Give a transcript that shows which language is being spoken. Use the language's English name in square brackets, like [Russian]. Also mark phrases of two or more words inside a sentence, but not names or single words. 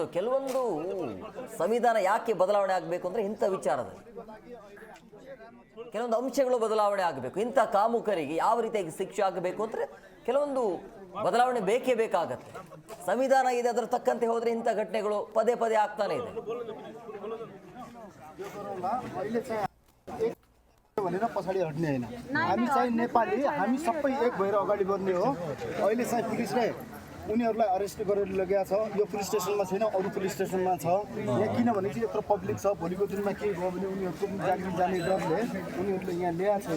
[Kannada] ಕೆಲವೊಂದು ಸಂವಿಧಾನ ಯಾಕೆ ಬದಲಾವಣೆ ಆಗಬೇಕು ಅಂದರೆ ಇಂಥ ವಿಚಾರದಲ್ಲಿ ಕೆಲವೊಂದು ಅಂಶಗಳು ಬದಲಾವಣೆ ಆಗಬೇಕು. ಇಂಥ ಕಾಮುಕರಿಗೆ ಯಾವ ರೀತಿಯಾಗಿ ಶಿಕ್ಷೆ ಆಗಬೇಕು ಅಂದರೆ ಕೆಲವೊಂದು ಬದಲಾವಣೆ ಬೇಕೇ ಬೇಕಾಗತ್ತೆ. ಸಂವಿಧಾನ ಇದೆ, ಅದರ ತಕ್ಕಂತೆ ಹೋದರೆ ಇಂಥ ಘಟನೆಗಳು ಪದೇ ಪದೇ ಆಗ್ತಾನೆ ಇದೆ. [Nepali] भनेर पछाडि हट्ने हैन. हामी चाहिँ नेपाली, हामी सबै एक भएर अगाडि बढ्ने हो. अहिले चाहिँ पुलिसले उनीहरूलाई अरेस्ट गरेर लगेको छ. यो पुलिस स्टेसनमा छैन, अरू पुलिस स्टेसनमा छ. यहाँ किनभने चाहिँ यत्रो पब्लिक छ, भोलिको दिनमा के भयो भने उनीहरूको जागिर जाने डरले उनीहरूले यहाँ ल्याएको छैन.